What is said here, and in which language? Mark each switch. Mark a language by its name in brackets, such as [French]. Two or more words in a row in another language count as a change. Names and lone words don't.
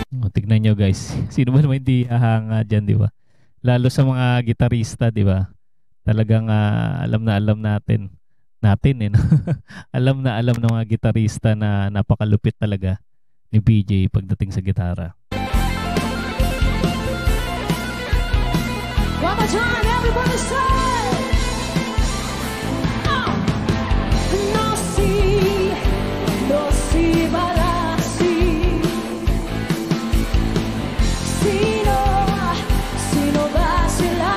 [Filipino] tignan nyo guys. Sino ba naman hindi hahanga dyan, di ba? Lalo sa mga gitarista, di ba? Talagang alam na alam natin. Natin no? Alam na alam ng mga gitarista na napakalupit talaga ni BJ pagdating sa gitara. [English] One more time, everybody say, oh. No si balasi. [Filipino] Sino ba sila?